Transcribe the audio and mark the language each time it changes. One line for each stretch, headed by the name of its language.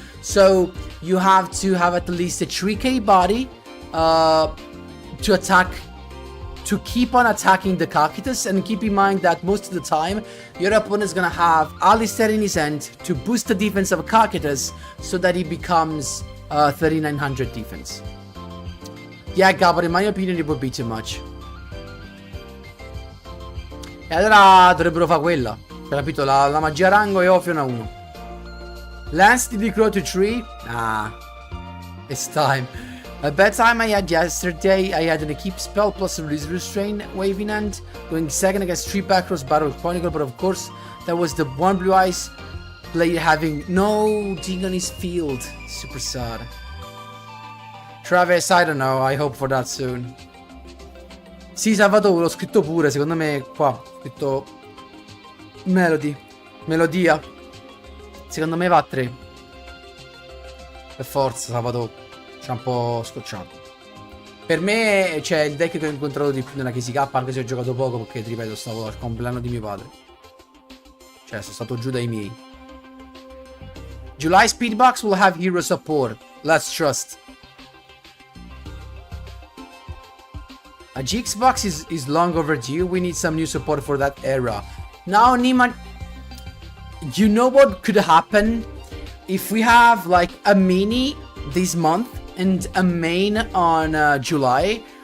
English: So you have to have at least a 3k body to attack, to keep on attacking the Kakitas, and keep in mind that most of the time your opponent is gonna have Alistair in his hand to boost the defense of Kakitas so that he becomes 3900 defense. Yeah, Gabor, in my opinion it would be too much.
Italian: E allora dovrebbero fare quella, capito? La magia rango e Ophion a 1.
English: Lance, did he grow to 3? Nah, it's time. A bad time I had yesterday, I had an Equip spell plus a Restrain wave in hand, going second against 3 backrows Battle Chronicle, but of course, that was the one Blue Eyes player having no Ding on his field. Super sad. Travis, I don't know, I hope for that soon.
Italian: Sì, Salvatore, l'ho scritto pure, secondo me qua, ho scritto Melodia. Secondo me va a 3. Per forza, Salvatore. C'è un po' scocciato. Per me c'è il deck che ho incontrato di più nella KSK, anche se ho giocato poco perché, ti ripeto, stavo al compleanno di mio padre. Cioè, sono stato giù dai miei.
English: July Speedbox will have hero support. Let's trust. A GX box is long overdue. We need some new support for that era. Now, Nima, you know what could happen if we have like a mini this month and a main on July?